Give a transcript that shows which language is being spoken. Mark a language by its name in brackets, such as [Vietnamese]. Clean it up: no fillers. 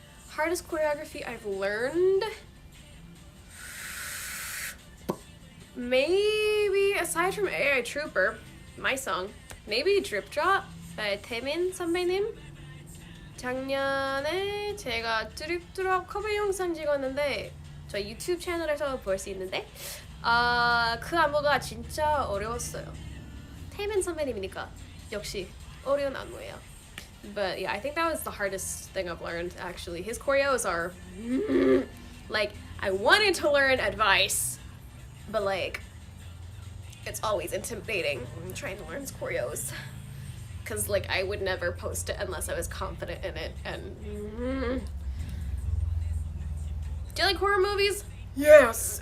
[English] Hardest choreography I've learned? Maybe, aside from AI Trooper, my song, maybe Drip Drop by 태민 선배님? [Korean] 작년에 제가 드립 드롭 커버 영상 찍었는데 저 유튜브 채널에서 볼 수 있는데 그 안무가 진짜 어려웠어요. 태민 선배님이니까 역시 어려운 안무예요. [English] But yeah, I think that was the hardest thing I've learned actually. His choreos are like I wanted to learn advice, but like it's always intimidating trying to learn his choreos. Because like I would never post it unless I was confident in it. And do you like horror movies? Yes.